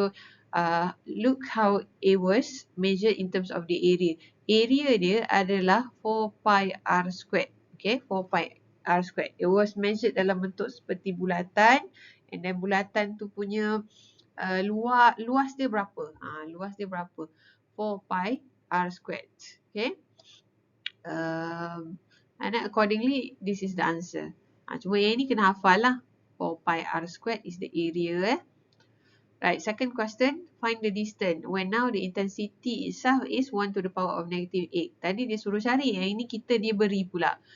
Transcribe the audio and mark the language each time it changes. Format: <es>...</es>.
<en>So look how it was measured in terms of the area.</en> <ms>Area dia adalah 4 pi r squared.</ms> <en>Okay, 4 pi r squared. It was measured</en> <ms>dalam bentuk seperti bulatan,</ms> <en>and then</en> <ms>bulatan tu punya luas dia berapa? Luas dia berapa?</ms> <en>4 pi r squared. Okay. And then accordingly, this is the answer.</en> <ms>Cuma yang ni kena hafal lah.</ms> <en>4 pi r squared is the area. Right, second question, find the distance when now the intensity itself is 1 to the power of negative 8.</en> <ms>Tadi dia suruh cari, yang ini kita dia beri pula.</ms>